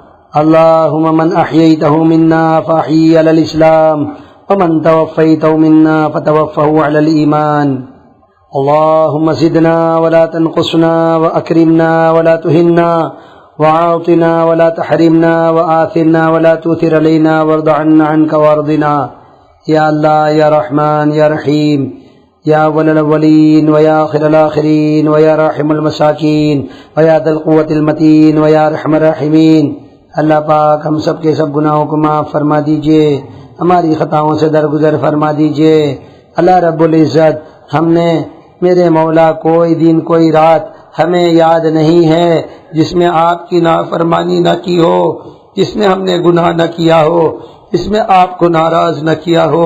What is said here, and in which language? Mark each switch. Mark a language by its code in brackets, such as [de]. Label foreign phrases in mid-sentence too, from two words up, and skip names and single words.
[ar] اللهم من أحييته منا فأحيي على الإسلام ومن توفيته منا فتوفه على الإيمان. اللهم زدنا ولا تنقصنا وأكرمنا ولا تهنا وعاطنا ولا تحرمنا وآثرنا ولا تؤثر علينا وارض عنا عنك وارضنا. یا اللہ یا رحمان یا رحیم یا اول الاولین و یا آخر الاخرین و یا راحم المساکین و یا ذی القوة المتین و یا ارحم الراحمین. [ur] اللہ پاک ہم سب کے سب گناہوں کو معاف فرما دیجئے، ہماری خطاؤں سے درگزر فرما دیجئے. [ar] اللہ رب العزت، [ur] ہم نے میرے مولا کوئی دن کوئی رات ہمیں یاد نہیں ہے جس میں آپ کی نافرمانی نہ کی ہو، جس میں ہم نے گناہ نہ کیا ہو، اس میں آپ کو ناراض نہ کیا ہو.